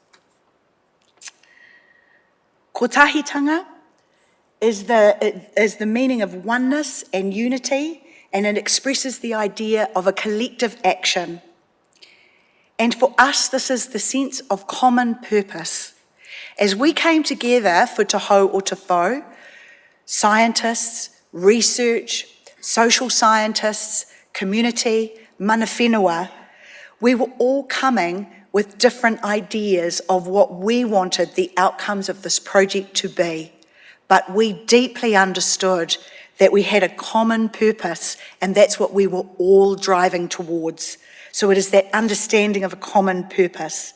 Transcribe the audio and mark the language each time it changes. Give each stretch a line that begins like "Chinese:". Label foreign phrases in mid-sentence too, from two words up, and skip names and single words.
English: Kotahitanga is the meaning of oneness and unity, and it expresses the idea of a collective action. And for us, this is the sense of common purpose. As we came together for Te Hau o Te Whau, scientists, research, social scientists, community,
Māori: mana whenua,
English: we were all coming with different ideas of what we wanted the outcomes of this project to be. But we deeply understood that we had a common purpose, and that's what we were all driving towards. So it is that understanding of a common purpose.